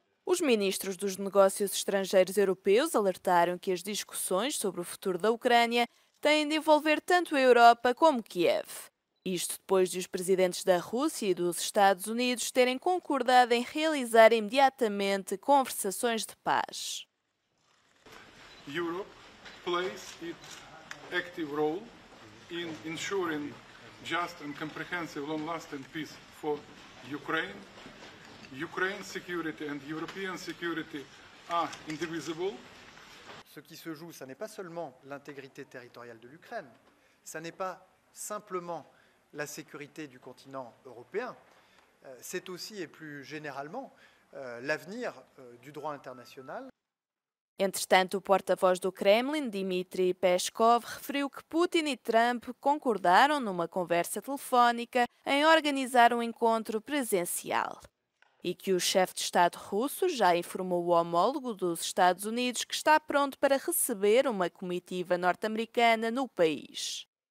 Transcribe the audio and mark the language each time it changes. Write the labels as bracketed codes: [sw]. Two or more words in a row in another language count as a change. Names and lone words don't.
[pt] Os ministros dos negócios estrangeiros europeus alertaram que as discussões sobre o futuro da Ucrânia têm de envolver tanto a Europa como Kiev. Isto depois de os presidentes da Rússia e dos Estados Unidos terem concordado em realizar imediatamente conversações de paz. [en] Europe plays its active role in ensuring just and comprehensive long-lasting peace for Ukraine. Ukraine's security and European security are indivisible. [fr] Ce qui se joue, ce n'est pas seulement l'intégrité territoriale de l'Ukraine, ce n'est pas simplement la sécurité du continent européen, c'est aussi et plus généralement l'avenir du droit international. [pt] Entretanto, o porta-voz do Kremlin, Dmitry Peskov, referiu que Putin e Trump concordaram numa conversa telefónica em organizar um encontro presencial. E que o chefe de Estado russo já informou o homólogo dos Estados Unidos que está pronto para receber uma comitiva norte-americana no país.